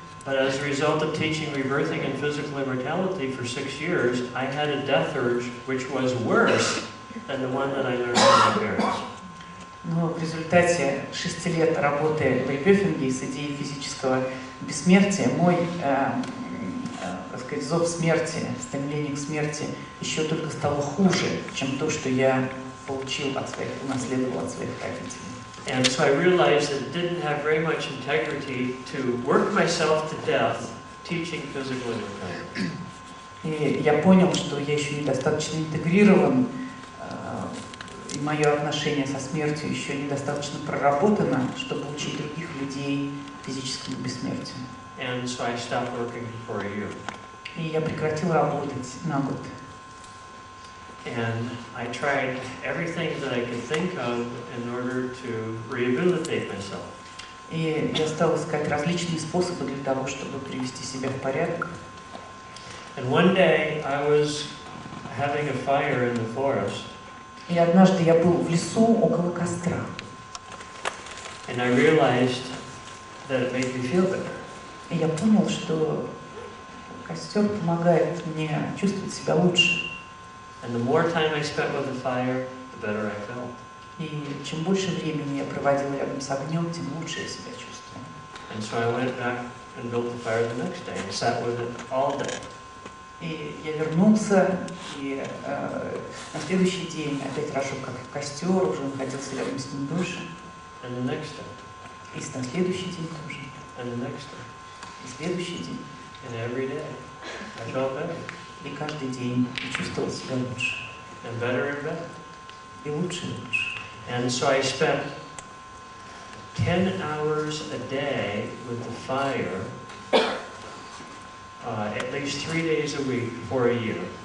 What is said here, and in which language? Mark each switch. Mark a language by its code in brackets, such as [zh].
[en] But as a result of teaching rebirthing and physical immortality for 6 years, I had a death urge which was worse than the one that I learned from my parents. [ru] Но в результате 6 лет работы в ребёфинге и с идеей физического бессмертия мой, так сказать, зов смерти, стремление к смерти еще только стало хуже, чем то, что я получил унаследовал от своих родителей. [en] And so I realized that it didn't have very much integrity to work myself to death teaching physical immortality. [ru] И я понял, что я еще недостаточно интегрирован, и мое отношение со смертью еще недостаточно проработано, чтобы учить других людей физическому бессмертию. [en] And so I stopped working for a year. [ru] И я прекратил работать на год. [en] And I tried everything that I could think of in order to rehabilitate myself. [ru] И я стал искать различные способы для того, чтобы привести себя в порядок. [en] And one day I was having a fire in the forest. [ru] И однажды я был в лесу около костра. [en] And I realized that it made me feel better. [ru] И я понял, что костер помогает мне чувствовать себя лучше. [en] And the more time I spent with the fire, the better I felt. [ru] И чем больше времени я проводил рядом с огнем, тем лучше я себя чувствовал. [en] And so I went back and built the fire the next day and sat with it all day. [ru] И я вернулся, и на следующий день опять разжег как костер, уже находился рядом с ним дольше. [en] And the next day. [ru] И на следующий день тоже. [en] And the next day. [ru] И следующий день. [en] And every day. I felt better. [ru] И каждый день я чувствовал себя лучше. [en] And better. [ru] И лучше, и лучше. [en] And so I spent 10 hours a day with the fire, at least 3 days a week for a year.